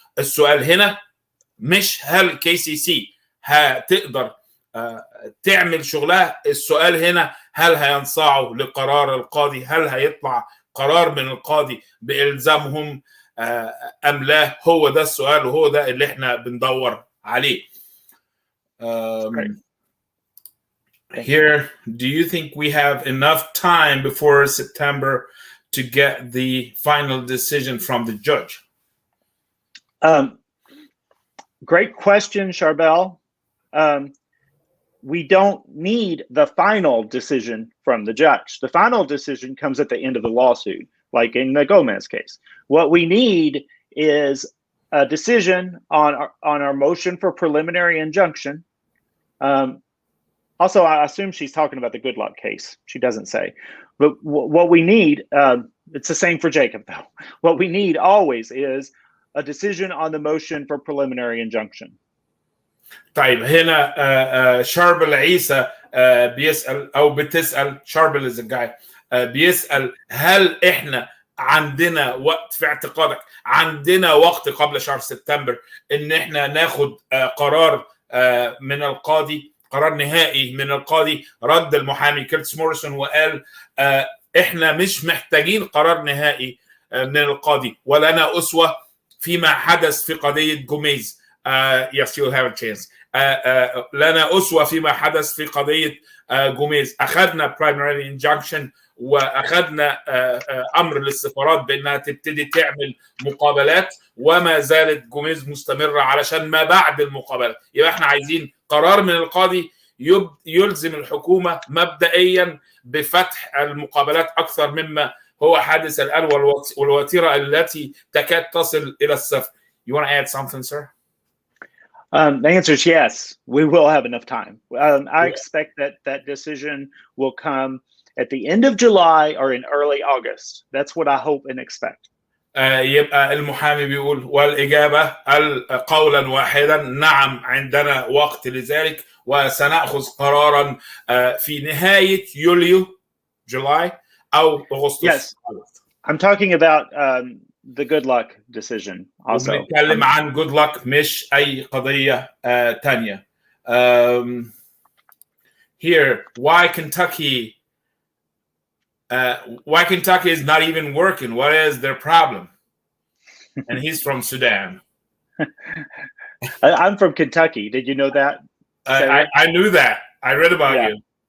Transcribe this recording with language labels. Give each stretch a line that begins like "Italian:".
Arabic: السؤال هنا مش هل كي سي سي هتقدر تعمل شغلها، السؤال هنا هل هينصاعوا لقرار القاضي، هل هيطلع قرار من القاضي بإلزامهم أم لا. هو ده السؤال وهو ده اللي احنا بندور عليه.
English: Here, do you think we have enough time before September to get the final decision from the judge? Great question, Charbel. We don't need the final decision from the judge. The final decision comes at the end of the lawsuit, like in the Gomez case. What we need is a decision on our motion for preliminary injunction. Also, I assume she's talking about the Good Luck case. She doesn't say. But what we need, it's the same for Jacob, though. What we need always is a decision on the motion for preliminary injunction.
Arabic: طيب هنا شاربل عيسى بيسأل أو بتسأل. شاربل
English: is a guy.
Arabic: بيسأل هل احنا عندنا وقت، في اعتقادك عندنا وقت قبل شهر سبتمبر ان احنا ناخد قرار من القاضي، قرار نهائي من القاضي؟ رد المحامي كبرتيس موريسون وقال احنا مش محتاجين قرار نهائي من القاضي، ولنا أسوة فيما حدث في قضية جوميز.
English: yes, you'll have a chance.
Arabic: لنا أسوة فيما حدث في قضية جوميز. أخذنا primary injunction وأخذنا أمر للسفارات بأنها تبتدي تعمل مقابلات، وما زالت جوميز مستمرة علشان ما بعد المقابلات. يبقى احنا عايزين قرار من القاضي يلزم الحكومة مبدئيا بفتح المقابلات أكثر مما هو حادث الآن، والوتيرة التي تكاد تصل إلى الصفر.
English: You want to add something, sir? The answer is yes. We will have enough time. I expect that decision will come at the end of July or in early August. That's what I hope and expect.
Arabic: يبقى المحامي بيقول والإجابة قولا واحدا نعم، عندنا وقت لذلك وسنأخذ قرارا في نهاية يوليو July أو أغسطس.
English: Yes, I'm talking about the good luck decision also.
Arabic: بنتكلم عن good luck مش أي قضية تانية.
English: Here, why Kentucky is not even working? What is their problem? And he's from Sudan. I'm from Kentucky. Did you know that? I knew that. I read about you.